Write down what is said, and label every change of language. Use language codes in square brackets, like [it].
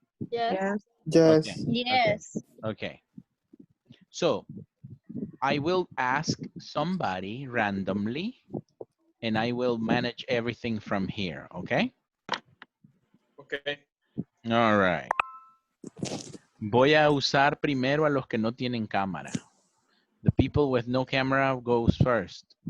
[en] Yes. Yes. Okay, Yes. okay, Yes. okay. So I will ask somebody randomly and I will manage everything from here, okay? Okay. All right. [es] Voy a usar primero a los que no tienen cámara. [en] The people with no camera goes first.